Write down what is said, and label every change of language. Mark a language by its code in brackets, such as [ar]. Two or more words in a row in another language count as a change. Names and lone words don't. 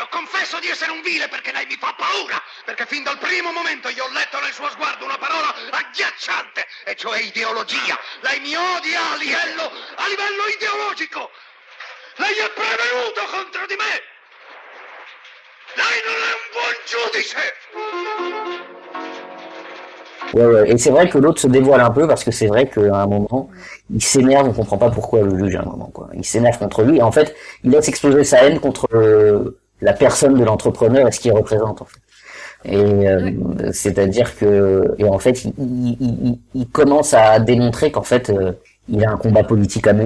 [it] Confesso di essere un vile perché lei mi fa paura. Perché fin dal primo momento io ho letto nel suo sguardo una parola agghiacciante, e cioè ideologia. Lei mi odia a livello ideologico. Lei è prevenuto contro di me. Lei non è un buon giudice. [fr] Ouais. Et c'est vrai que l'autre se dévoile un peu parce que c'est vrai qu'à un moment, il s'énerve, on comprend pas pourquoi le juge à un moment, quoi. Il s'énerve contre lui et en fait, il laisse exploser sa haine contre la personne de l'entrepreneur et ce qu'il représente, en fait. Et c'est-à-dire que, et en fait, il commence à démontrer qu'en fait, il a un combat politique à mener.